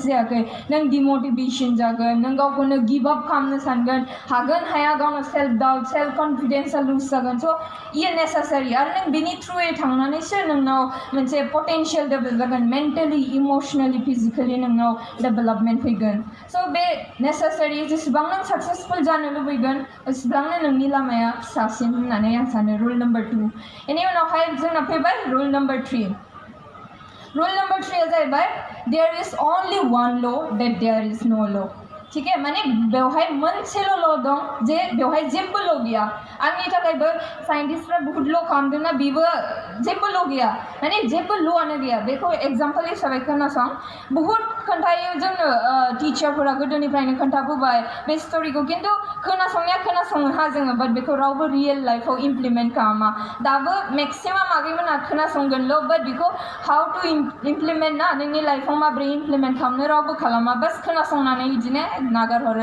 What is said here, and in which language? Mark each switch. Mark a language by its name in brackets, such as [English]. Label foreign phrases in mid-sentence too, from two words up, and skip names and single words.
[Bodo] जायाखै नों डिमटिभेसन जागोन नों गावखौनो [English] give up [Bodo] खालामनो सानगोन हागोन हाया गावनो [English] self doubt [Bodo] सेल्फ कनफिडेन्सआ लुज जागोन स' इयो नेसेसारि आरो नों बेनि थ्रुयै थांनानैसो नोंनाव मोनसे पटेन्शियल डेभेलप जागोन [English] mentally emotionally physically [Bodo] नोंनाव डेभेलपमेन्ट फैगोन स' बे नेसेसारि जेसेबां नों साक्सेसफुल जानो लुबैगोन एसेबांनो नोंनि लामाया फिसासिन होननानै आं सानो [English] rule number [Bodo] 2 बेनि उनावहाय जोंना फैबाय [English] rule number [Bodo] 3 [English] rule number [Bodo] 3 जाहैबाय [English] there is only one law that there is no law [Hindi] ठीक है [Bodo] माने बेवहाय मोनसेल' ल दं जे बेवहाय जेबो ल गैया आंनि थाखायबो साइन्टिस्टफ्रा बहुत ल खालामदोंना बेबो जेबो ल गैया माने जेबो ल'आनो गैया बेखौ एग्जाम्पल हिसाबै खोनासं बहुत खोन्थायो जोंनो टिचारफोरा गोदोनिफ्रायनो खोन्थाबोबाय बे स्ट'रिखौ खिन्थु खोनासङो हा जोङो बाट बेखौ रावबो रियेल लाइफआव इमप्लिमेन्ट खालामा दाबो मेक्सिमाम आगैमोना खोनासंगोनल' बाट बेखौ [English] how to implement [Bodo] ना नोंनि लाइफआव माबोरै इमप्लिमेन्ट खालामनो रावबो खालामा बास खोनासंनानै बिदिनो नागारहरो